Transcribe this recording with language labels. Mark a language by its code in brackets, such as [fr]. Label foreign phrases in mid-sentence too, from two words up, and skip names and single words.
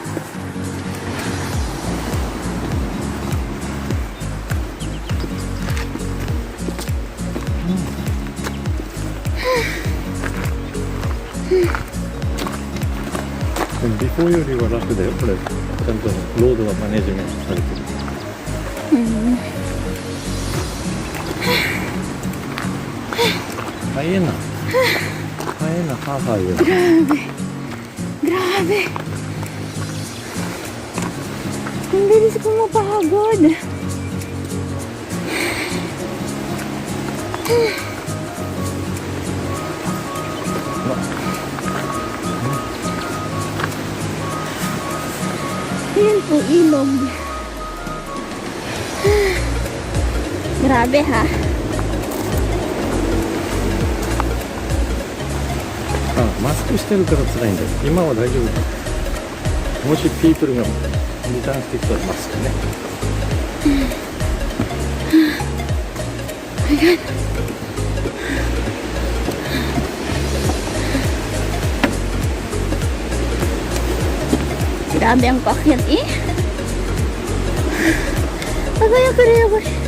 [ja] Before よりは楽だよ、これ。ちゃんとロードがマネジメントされてる。 [tl] Kaya na. Kaya na, kakaya. Grabe. Grabe. Ang bilis ko mapahagod. Ayan po, ilog. Grabe ha. [ja] Ah, マスクしてるから辛いんだよ。今は大丈夫。もしピープルがリターンしてきたらマスクね。 [tl] Grabe ang pakyat eh. Pagaya ko.